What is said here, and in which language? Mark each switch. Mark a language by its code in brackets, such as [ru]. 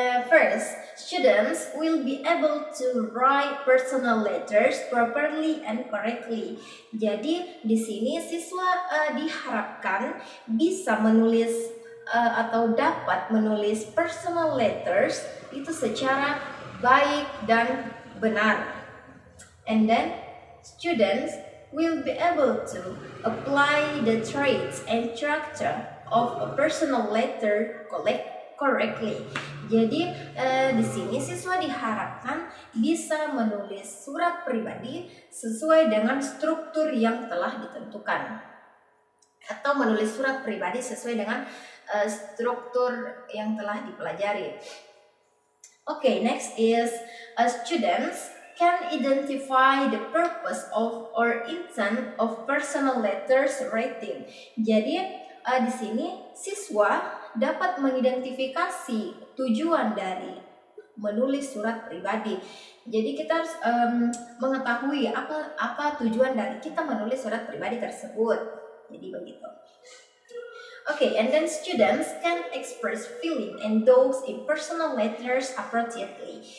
[en] First, students will be able to write personal letters properly and correctly. [id] Jadi di sini siswa diharapkan bisa menulis atau dapat menulis personal letters itu secara baik dan benar. [en] And then students will be able to apply the traits and structure of a personal letter correctly. [id] Jadi di sini siswa diharapkan bisa menulis surat pribadi sesuai dengan struktur yang telah ditentukan, atau menulis surat pribadi sesuai dengan struktur yang telah dipelajari. [en] Okay, next is students can identify the purpose of or intent of personal letters writing. [id] Jadi di sini siswa dapat mengidentifikasi tujuan dari menulis surat pribadi. Jadi kita harus mengetahui apa tujuan dari kita menulis surat pribadi tersebut. Jadi begitu. [en] Okay, and then students can express feeling and thoughts in personal letters appropriately.